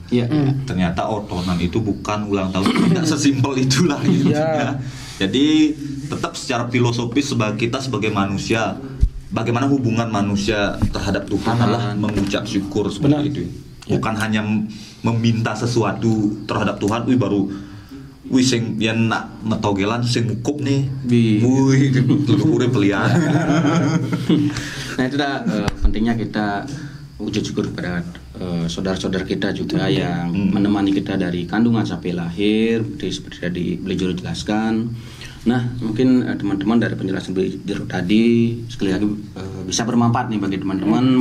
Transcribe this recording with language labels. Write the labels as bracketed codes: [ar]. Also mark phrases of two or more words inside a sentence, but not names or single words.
[id] Ternyata otonan itu bukan ulang tahun, tidak sesimpel itulah gitu ya. Jadi tetap secara filosofis kita sebagai manusia, bagaimana hubungan manusia terhadap Tuhan adalah mengucap syukur seperti itu. Bukan hanya meminta sesuatu terhadap Tuhan, baru [ban] sing yen nak metogelan sing mukup nih. [id] Leluhurnya pelian. Nah itu dah pentingnya kita wujud syukur kepada saudara-saudara kita juga yang menemani kita dari kandungan sampai lahir, seperti tadi beliau jelaskan. Nah mungkin teman-teman dari penjelasan beliau tadi sekali lagi bisa bermanfaat nih bagi teman-teman.